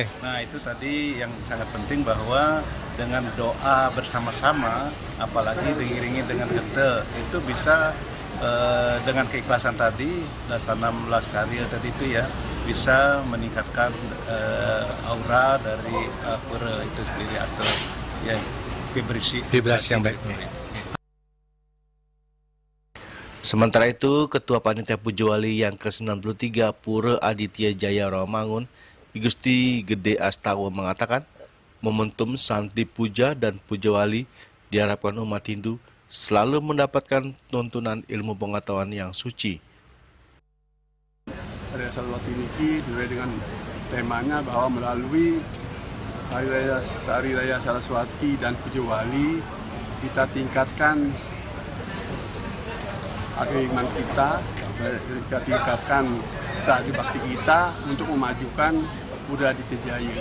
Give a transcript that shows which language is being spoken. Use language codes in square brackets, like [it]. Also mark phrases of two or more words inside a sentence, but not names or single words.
[id] Nah, itu tadi yang sangat penting, bahwa dengan doa bersama-sama, apalagi diiringi dengan genta, itu bisa dengan keikhlasan tadi, 16 karya tadi itu ya, bisa meningkatkan aura dari pura itu sendiri atau ya vibrasi yang baik. Sementara itu, Ketua Panitia Puja Wali yang ke-93 Pura Aditya Jaya Rawamangun, Gusti Gede Astawa, mengatakan momentum Santi Puja dan Puja Wali diharapkan umat Hindu selalu mendapatkan tuntunan ilmu pengetahuan yang suci. Hari Saraswati ini sesuai dengan temanya bahwa melalui Hari Raya Saraswati dan Puja Wali kita tingkatkan iman kita, kita tingkatkan strategi bakti kita untuk memajukan Pura Aditya Jaya.